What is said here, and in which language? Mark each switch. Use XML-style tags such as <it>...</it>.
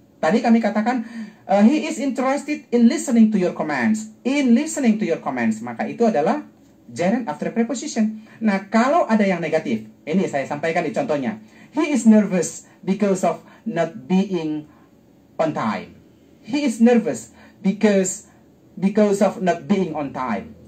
<en>Tadi kami katakan, he is interested in listening to your commands. In listening to your commands.</en> <id>Maka itu adalah gerund after preposition. Nah, kalau ada yang negatif, ini saya sampaikan di contohnya.</id> <en>He is nervous because of not being on time. He is nervous because of not being on time.</en>